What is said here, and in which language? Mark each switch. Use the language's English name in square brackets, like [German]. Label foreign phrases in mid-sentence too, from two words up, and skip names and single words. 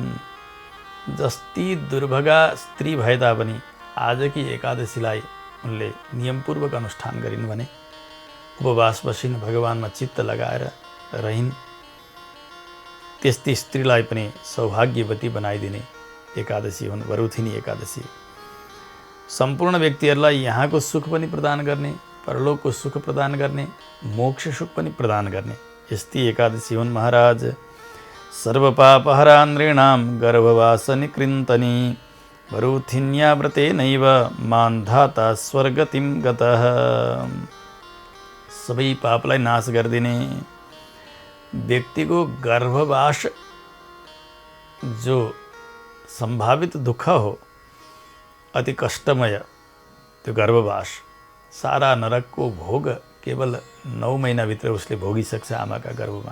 [Nepali] जस्ती दुर्भगा स्त्री भए तापनि आजकी एकादशीलाई उनले नियमपूर्वक अनुष्ठान गरिन् भने, उपवास बसिन्, भगवानमा चित्त लगाएर रहिन्, त्यस्ती स्त्रीलाई पनि सौभाग्यवती बनाइदिने एकादशी हुन् बरुथिनी एकादशी। सम्पूर्ण व्यक्तिहरूलाई यहाँको सुख पनि प्रदान गर्ने, परलोकको सुख प्रदान गर्ने, मोक्ष सुख पनि प्रदान गर्ने यस्ती एकादशी हुन् महाराज। [Sanskrit] सर्वपापहरा नृणां गर्भवासनिकृन्तनी बरुथिन्या व्रतेनैव मान्धाता स्वर्गतिं गतः। [Nepali] सबै पापलाई नाश गरिदिने, व्यक्तिको गर्भवास जो संभावित दुःख हो, अति कष्टमय त्यो गर्भवास, सारा नरकको भोग केवल 9 महिनाभित्र उसले भोगिसक्छ आमाका गर्भमा।